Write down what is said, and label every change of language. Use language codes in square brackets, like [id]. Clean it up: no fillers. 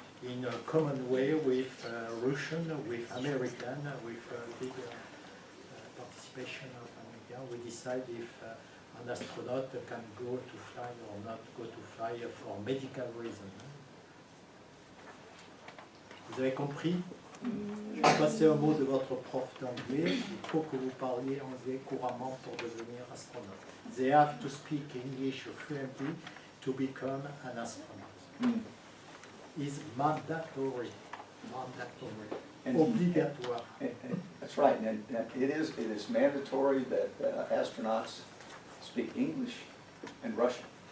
[en] in a common way with Russian, with American, with big participation of American. We decide if an astronaut can go to fly or not go to fly for medical reasons. [fr] Vous avez compris? Je vais passer un mot de votre prof d'anglais. Il faut que vous parliez anglais couramment pour devenir astronaute. [en] They have to speak English fluently to become an astronaut. It's mandatory. Mandatory. And- [fr] Obligatoire. [en] That's right, and it is mandatory that astronauts speak English and Russian.